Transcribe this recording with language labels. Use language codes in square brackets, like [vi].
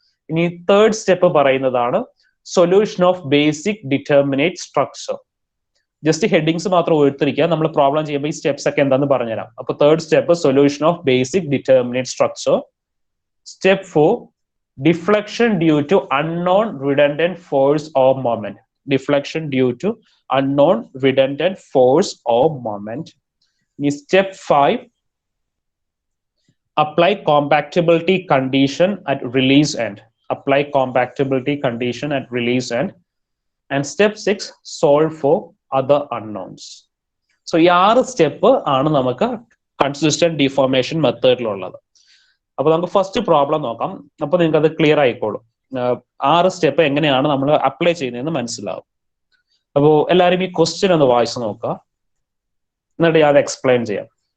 [en] ഇനി third step പറയുന്നതാണ് solution of basic determinate structure. [ml] Just headings മാത്രം ഓർത്തിരിക്കുക. നമ്മൾ പ്രോബ്ലം ചെയ്യുമ്പോൾ ഈ സ്റ്റെപ്സ് ഒക്കെ എന്താണെന്ന് പറഞ്ഞുതരാം. [en] അപ്പൊ third step solution of basic determinate structure. Step 4 deflection due to unknown redundant force or moment. Deflection due to unknown redundant force or moment. In step 5 apply compactability condition at release end. Apply compactability condition at release end. And step 6 solve for other unknowns. [ml] So ഈ 6 step ആണ് നമുക്ക് consistent deformation മെത്തേഡിലുള്ളത്. അപ്പൊ നമുക്ക് first problem നോക്കാം. അപ്പൊ നിങ്ങൾക്ക് അത് clear ആയിക്കോളും. 6 സ്റ്റെപ്പ് എങ്ങനെയാണ് നമ്മൾ അപ്ലൈ ചെയ്യുന്നതെന്ന് മനസ്സിലാവും. അപ്പോ എല്ലാവരും ഈ ക്വസ്റ്റ്യൻ ഒന്ന് വായിച്ചു നോക്കുക, എന്നിട്ട് ഞാൻ എക്സ്പ്ലെയിൻ ചെയ്യാം.